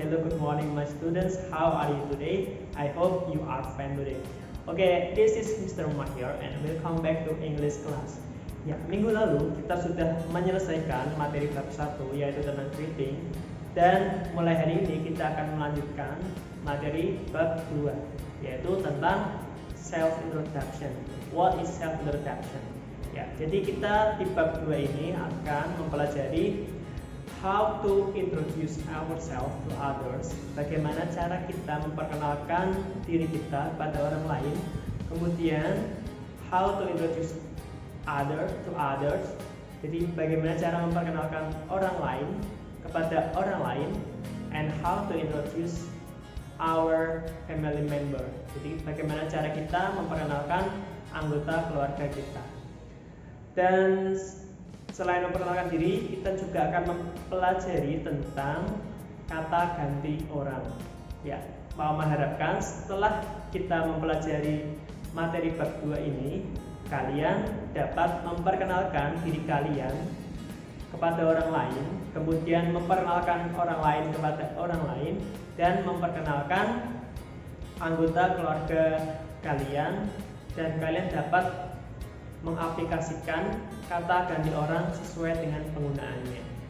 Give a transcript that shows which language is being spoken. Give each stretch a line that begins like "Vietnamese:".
English: Hello, good morning my students. How are you today? I hope you are fine today. Okay, this is Mr. Mahir and welcome back to English class.
Indonesian: Ya, minggu lalu kita sudah menyelesaikan materi bab 1 yaitu tentang greeting, dan mulai hari ini kita akan melanjutkan materi bab 2 yaitu tentang self introduction.
English: What is self introduction?
Indonesian: Ya, jadi kita di bab 2 ini akan mempelajari
English: how to introduce ourselves to others.
Indonesian: Bagaimana cara kita memperkenalkan diri kita pada orang lain.
English: Kemudian how to introduce others to others.
Indonesian: Jadi bagaimana cara memperkenalkan orang lain kepada orang lain.
English: And how to introduce our family member.
Indonesian: Jadi bagaimana cara kita memperkenalkan anggota keluarga kita. Dan selain memperkenalkan diri, kita juga akan mempelajari tentang kata ganti orang. Ya, mau mengharapkan setelah kita mempelajari materi bab 2 ini, kalian dapat memperkenalkan diri kalian kepada orang lain, kemudian memperkenalkan orang lain kepada orang lain, dan memperkenalkan anggota keluarga kalian, dan kalian dapat mengaplikasikan kata ganti orang sesuai dengan penggunaannya.